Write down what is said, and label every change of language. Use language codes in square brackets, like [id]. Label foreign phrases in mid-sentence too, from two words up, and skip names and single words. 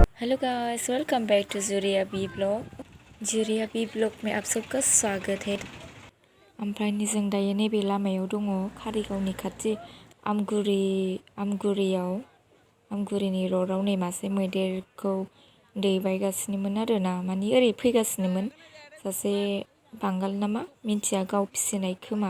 [en] Hello guys, welcome back to [hi] जूरिया बी ब्लॉग में आप सबका स्वागत है। [brx] ओमफ्राय जों दायो नैबे लामायाव दङ कारिगावनि खाथि आमगुरिनि र'डआव नै मासे मैदेरखौ दैबायगासिनोमोन आरोना, माने ओरै फैगासिनोमोन। सासे बांगाल नामा मिन्थिया, गाव फिसिनाय खोमा।